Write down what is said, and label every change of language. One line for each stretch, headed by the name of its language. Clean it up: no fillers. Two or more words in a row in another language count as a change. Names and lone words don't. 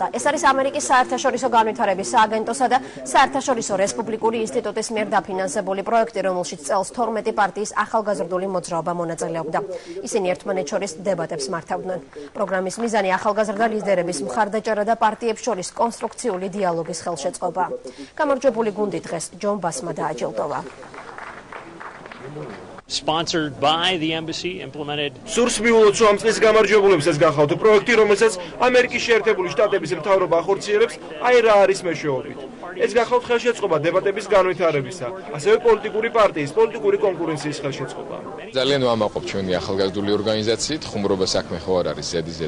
Georgian: ეს არის ამერიკის საერთაშორისო განვითარების სააგენტოსა და საერთაშორისო რესპუბლიკური ინსტიტუტის მიერ დაფინანსებული პროექტი, რომელშიც წელს 12 პარტიის ახალგაზრდული მოძრაობა მონაწილეობდა. ისინი ერთმანეთს შორის დებატებს მართავდნენ. პროგრამის მიზანი ახალგაზრდა ლიდერების მხარდაჭერა და პარტიებს შორის კონსტრუქციული დიალოგის ხელშეწყობა. გამარჯვებული გუნდი დღეს ჯონ ბასმა დააჯილდოვა.
English: Sponsored by the embassy, implemented.
Georgian: სურს მიულოთ, რომ ამ წლის გამარჯვებულებსაც გახავთ პროექტი, რომელსაც ამერიკის შეერთებული შტატების მთავრობა ახორციელებს, აი რა არის მეშვეობით. ეს გახავთ ხელშეწყობა დებატების განვითარებისა, ასევე პოლიტიკური პარტიის, პოლიტიკური კონკურენციის ხელშეწყობა. ძალიან ვამაყობ ჩვენი ახალგაზრდული ორგანიზაციით, ხუმრობა საქმე ხო არ არის ზედიზედ.